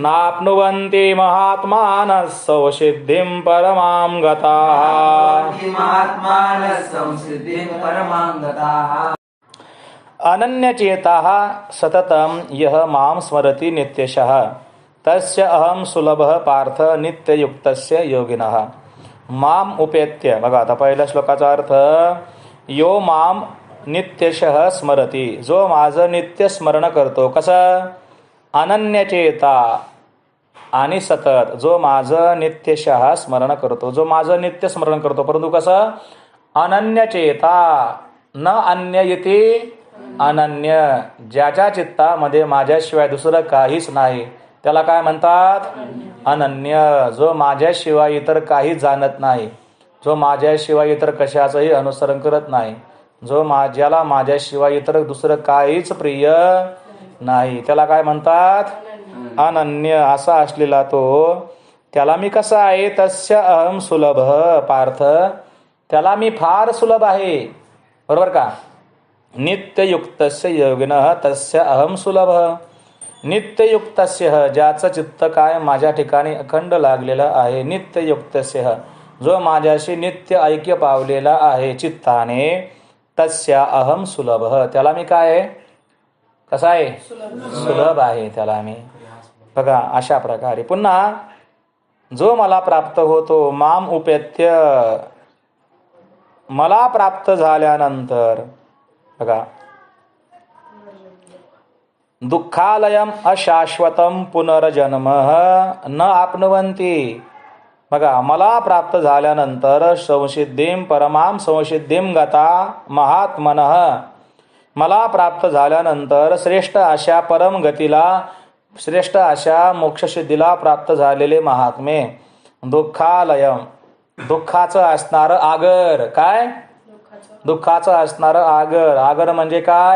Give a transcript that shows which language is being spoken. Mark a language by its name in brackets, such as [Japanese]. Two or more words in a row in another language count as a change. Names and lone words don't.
[Sanskrit] नाप्नुवन्ति महात्मानः सौसिद्धिं परमां गताः महात्मानः संसिद्धिं परमां गताः अनन्यचेताः सततं यः मां स्मरति नित्यशः तस्य अहं सुलभः पार्थ नित्ययुक्तस्य योगिनः माम उपेत्य. [Marathi] बघा आता पहिल्या श्लोकाचा अर्थ, [Sanskrit] यो माम नित्यशः स्मरती, [Marathi] जो माझं नित्य स्मरण करतो. कसं? अनन्यचेता आणि सतत, जो माझं नित्यशः स्मरण करतो, जो माझं नित्य स्मरण करतो. परंतु कसं? अनन्यचेता, [Sanskrit] न अन्य इति अनन्य, [Marathi] ज्याच्या चित्तामध्ये माझ्याशिवाय दुसरं काहीच नाही त्याला काय म्हणतात? अनन्य. जो माझ्याशिवाय इतर काही जाणत नाही, जो माझ्याशिवाय इतर कशाचंही अनुसरण करत नाही, जो ज्याला माझ्याशिवाय इतर दुसरं काहीच प्रिय नाही, त्याला काय म्हणतात? अनन्य. असा असलेला तो, त्याला मी कसा आहे? [Sanskrit] तस्य अहम सुलभ पार्थ, [Marathi] त्याला मी फार सुलभ आहे. बरोबर का? [Sanskrit] नित्ययुक्तस्य योगिनः तस्य अहम सुलभ. नित्ययुक्तस्य, [Marathi] ज्याचं चित्त काय माझ्या ठिकाणी अखंड लागलेलं आहे. नित्ययुक्तस्य, जो माझ्याशी नित्य ऐक्य पावलेला आहे चित्ताने. [Sanskrit] तस्या अहम सुलभ, [Marathi] त्याला मी काय आहे? कसा आहे? सुलभ आहे त्याला मी. बघा अशा प्रकारे. पुन्हा जो मला प्राप्त होतो, [Sanskrit] माम उपेत्य, [Marathi] मला प्राप्त झाल्यानंतर. [Sanskrit] बघा, दुःखालयम अशाश्वतम पुनर्जन्म न आपनवंती. [Marathi] बघा, मला प्राप्त झाल्यानंतर [Sanskrit] संसिद्धिम परमाम संसिद्धिम गता महात्मनः, [Marathi] मला प्राप्त झाल्यानंतर श्रेष्ठ अशा परम गतीला, श्रेष्ठ अशा मोक्षसिद्धीला प्राप्त झालेले महात्मे. दुःखालयम, दुःखाचं असणारं आगर. काय? दुःखाचं असणारं आगर. आगर म्हणजे काय?